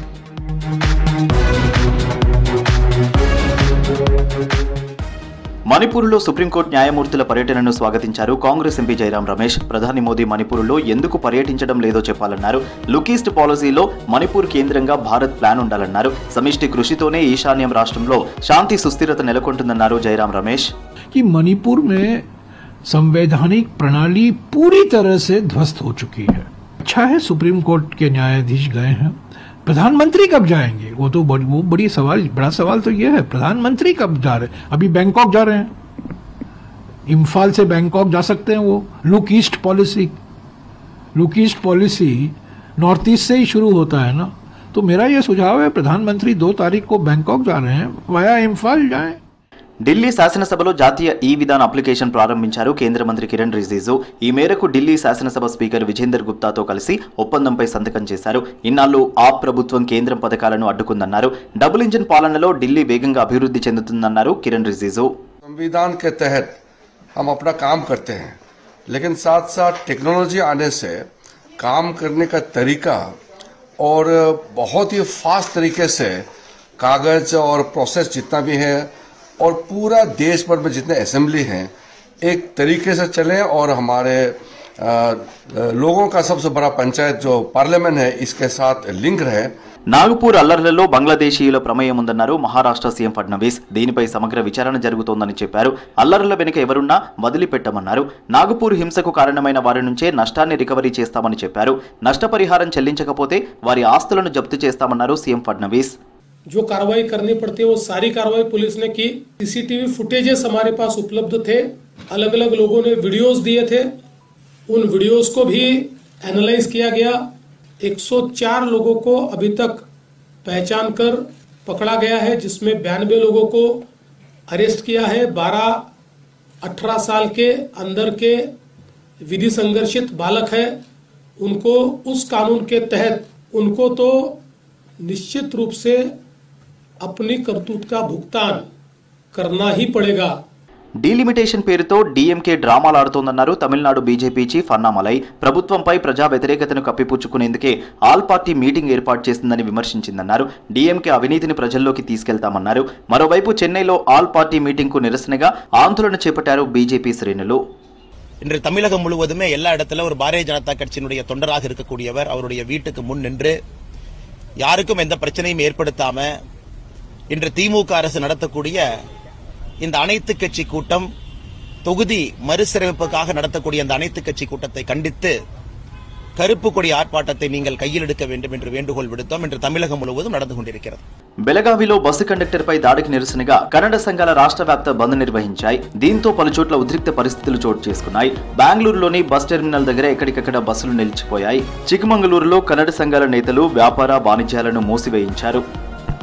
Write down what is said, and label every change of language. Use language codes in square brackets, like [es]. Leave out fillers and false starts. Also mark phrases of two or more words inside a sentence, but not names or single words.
[te] మణిపూర్లో సుప్రీంకోర్టు న్యాయమూర్తుల పర్యటనను స్వాగతించారు కాంగ్రెస్ ఎంపీ జైరాం రమేష్. ప్రధాని మోదీ మణిపూర్లో ఎందుకు పర్యటించడం లేదో చెప్పాలన్నారు. లుక్ ఈస్ట్ పాలసీలో మణిపూర్ కేంద్రంగా భారత్ ప్లాన్ ఉండాలన్నారు. సమిష్టి కృషితోనే ఈశాన్యం రాష్ట్రంలో శాంతి సుస్థిరత నెలకొంటుందన్నారు జైరాం రమేష్. [hi] मणिपुर में संवैधानिक प्रणाली पूरी तरह से ध्वस्त हो चुकी है. अच्छा है सुप्रीम कोर्ट के न्यायाधीश गए हैं. प्रधानमंत्री कब जाएंगे? वो बड़ा सवाल तो ये है, प्रधानमंत्री कब जा रहे हैं? अभी बैंकॉक जा रहे हैं. इम्फाल से बैंकॉक जा सकते हैं. वो लुक ईस्ट पॉलिसी नॉर्थ ईस्ट से ही शुरू होता है ना. तो मेरा ये सुझाव है प्रधानमंत्री 2 तारीख को बैंकॉक जा रहे हैं, वाया इम्फाल जाएं. [te] ఢిల్లీ శాసనసభలో జాతీయ ఈ విధాన్ అప్లికేషన్ ప్రారంభించారు కేంద్ర మంత్రి కిరణ్ రిజిజు. ఈ మేరకు ఢిల్లీ శాసనసభ స్పీకర్ విజేందర్ గుప్తాతో కలిసి ఒప్పందంపై సంతకం చేశారు. ఇన్నాళ్లు ఆప్ ప్రభుత్వం కేంద్రం పథకాలను అడ్డుకుందన్నారు. [en] double engine [te] పాలనలో ఢిల్లీ వేగంగా అభివృద్ధి చెందుతుందన్నారు కిరణ్ రిజిజు. [hi] संविधान के तहत हम अपना काम करते हैं, लेकिन साथ साथ टेक्नोलॉजी आने से काम करने का तरीका और बहुत ही फास्ट तरीके से कागज और प्रोसेस जितना भी है और पूरा देश भर में जितने असेंबली हैं एक तरीके से चलें और हमारे लोगों का सबसे बड़ा पंचायत जो पार्लियामेंट है इसके साथ लिंक रहे. [te] నాగపూర్ అల్లర్లలో బంగ్లాదేశీయుల ప్రమేయం ఉందన్నారు మహారాష్ట్ర సీఎం ఫడ్నవీస్. దీనిపై సమగ్ర విచారణ జరుగుతోందని చెప్పారు. అల్లర్ల వెనుక ఎవరున్నా వదిలిపెట్టమన్నారు. నాగపూర్ హింసకు కారణమైన వారి నుంచే నష్టాన్ని రికవరీ చేస్తామని చెప్పారు. నష్టపరిహారం చెల్లించకపోతే వారి ఆస్తులను జప్తు చేస్తామన్నారు సీఎం ఫడ్నవీస్. [hi] जो कार्रवाई करनी पड़ती है वो सारी कार्रवाई पुलिस ने की. [en] CCTV footages [hi] हमारे पास उपलब्ध थे. अलग अलग लोगों ने वीडियोस दिए थे. उन वीडियोस को भी एनालाइज किया गया. 104 लोगों को अभी तक पहचान कर पकड़ा गया है, जिसमें 92 लोगों को अरेस्ट किया है. 12-18 साल के अंदर के विधि संघर्षित बालक है. उनको उस कानून के तहत उनको तो निश्चित रूप से अपनी करतूत का भुगतान करना ही पड़ेगा. [te] డీలిమిటేషన్ పేరుతో డీఎంకే డ్రామాలాడుతోందన్నారు తమిళనాడు బీజేపీ చీఫ్ అన్నామలై. ప్రభుత్వంపై ప్రజా వ్యతిరేకతను కప్పిపుచ్చుకునేందుకే [en] all party meeting [te] ఏర్పాటు చేసిందని విమర్శించిందన్నారు. డీఎంకే అవినీతిని ప్రజల్లోకి తీసుకెళ్తామన్నారు. మరోవైపు చెన్నైలో [en] all party meeting [te] నిరసనగా ఆందోళన చేపట్టారు బీజేపీ శ్రేణులు. [ta] இன்று தமிழகம் முழுவதுமே எல்லா இடத்துல ஒரு பாரதிய ஜனதா கட்சியினுடைய தொண்டராக இருக்கக்கூடியவர் அவருடைய வீட்டுக்கு முன் நின்று யாருக்கும் எந்த பிரச்சனையும் ஏற்படுத்தாம இன்று திமுக அரசு நடத்தக்கூடிய இந்த அனைத்து கட்சி கூட்டம், தொகுதி மறுசீரமைப்புக்காக நடத்தக்கூடிய இந்த அனைத்து கட்சி கூட்டத்தை கண்டித்து கருப்பு கொடி ஆர்ப்பாட்டத்தை நீங்கள் கையில் எடுக்க வேண்டும் என்று வேண்டுகோள் విడుతోం. இன்று தமிழகம் முழுவதும் நடந்து கொண்டிருக்கிறது. [te] బెలగావిలో బస్సు కండక్టర్పై దాడికి నిరసనగా కన్నడ సంఘాల రాష్ట్ర వ్యాప్త బంద్ నిర్వహించాయి. దీంతో పలుచోట్ల ఉద్రిక్త పరిస్థితులు చోటు చేసుకున్నాయి. బెంగళూరులోని బస్ టెర్మినల్ దగ్గర ఎక్కడికక్కడ బస్సులు నిలిచిపోయాయి. చిక్కమంగళూరులో కన్నడ సంఘాల నేతలు వ్యాపార వాణిజ్యాలను మూసివేయించారు.